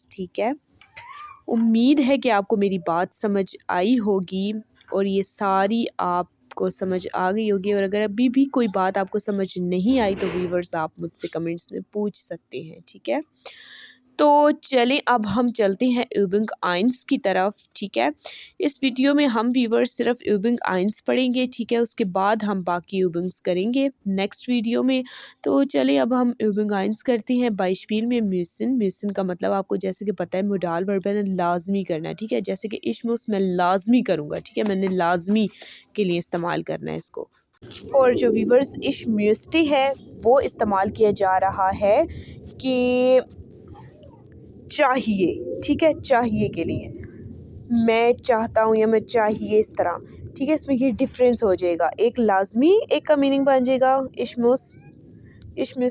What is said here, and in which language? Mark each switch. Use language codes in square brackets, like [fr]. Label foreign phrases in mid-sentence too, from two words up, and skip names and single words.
[hi] ठीक है, उम्मीद है कि आपको मेरी बात समझ आई होगी और ये सारी आपको समझ आ गई होगी, और अगर अभी भी कोई बात आपको समझ नहीं आई तो वीवर्स आप मुझसे कमेंट्स में पूछ सकते हैं। ठीक है, तो चलें अब हम चलते हैं übung 1 की तरफ। ठीक है, इस वीडियो में हम वीवर्स सिर्फ übung 1 पढ़ेंगे। ठीक है, उसके बाद हम बाकी übungs करेंगे [en] next video [hi] में। तो चलें अब हम übung 1 करते हैं। Beispiel में [de] müssen, müssen [hi] का मतलब आपको जैसे कि पता है [en] modal verb [hi] है, लाजमी करना है। ठीक है, जैसे कि [de] ich muss [hi] मैं लाजमी करूँगा। ठीक है, मैंने लाजमी के लिए इस्तेमाल करना है इसको। और जो वीवर्स [de] ich müsste [hi] है वो इस्तेमाल किया जा रहा है कि चाहिए। ठीक है, चाहिए के लिए, मैं चाहता हूँ या मैं चाहिए, इस तरह। ठीक है, इसमें ये डिफरेंस हो जाएगा, एक लाजमी एक का मीनिंग बन जाएगा इश्मिस।